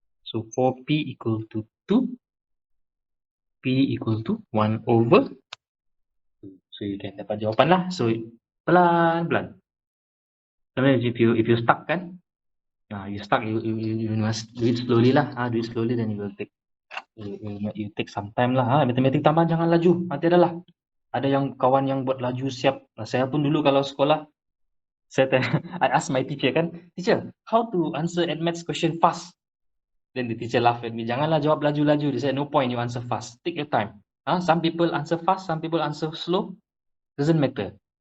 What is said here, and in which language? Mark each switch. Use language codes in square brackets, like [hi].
[en] So 4P equal to 2, P equal to 1 over 2. So you can [ms] dapat jawapan lah. So pelan-pelan. [en] Sometimes if you stuck kan, you stuck, you must do it slowly lah. Do it slowly, then you will take you take some time lah. [ms] Matematik tambahan jangan laju. Nanti adalah ada yang kawan yang buat laju siap. Saya pun dulu kalau sekolah, [en] I ask my teacher kan, teacher, how to answer maths question fast? Then the teacher laugh at me. [ms] Janganlah jawab laju-laju. [en] They said, no point you answer fast. Take your time. Some people answer fast, some people answer slow. Doesn't matter.